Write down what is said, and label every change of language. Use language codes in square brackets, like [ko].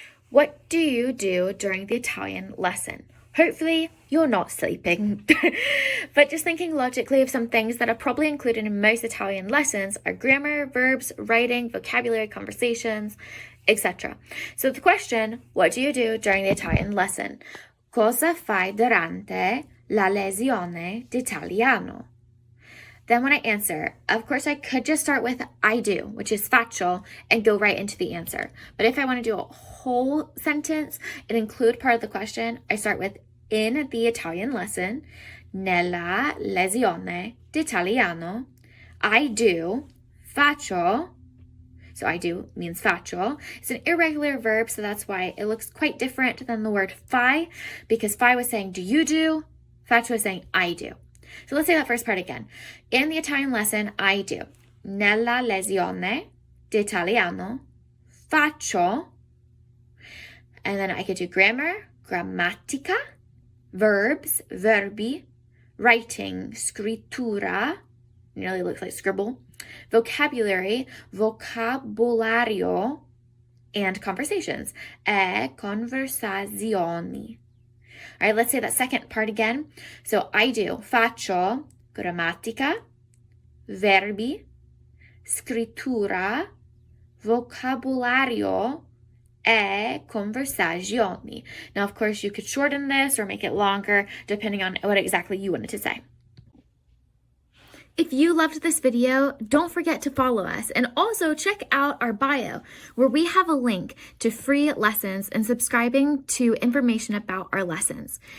[en] What do you do during the Italian lesson? Hopefully, you're not sleeping. But just thinking logically of some things that are probably included in most Italian lessons are grammar, verbs, writing, vocabulary, conversations, etc. So the question, what do you do during the Italian lesson? [it] Cosa fai durante la lezione d'italiano? [en] Then when I answer, of course, I could just start with I do, which is faccio, and go right into the answer. But if I want to do a whole sentence and include part of the question, I start with in the Italian lesson, [it] nella lezione d'italiano, [en] I do, faccio. So I do means faccio. It's an irregular verb, so that's why it looks quite different than the word fai, because fai was saying, do you do? Faccio is saying, I do. So let's say that first part again. In the Italian lesson, I do. [it] Nella lezione d'italiano, faccio. [en] And then I could do grammar, grammatica, verbs, verbi, writing, scrittura, nearly looks like scribble, vocabulary, vocabolario, and conversations, conversazioni. All right, let's say that second part again. So I do, [it] faccio, grammatica, verbi, scrittura, vocabolario, conversazioni. [en] Now, of course, you could shorten this or make it longer, depending on what exactly you wanted to say. If you loved this video, don't forget to follow us and also check out our bio where we have a link to free lessons and subscribing to information about our lessons.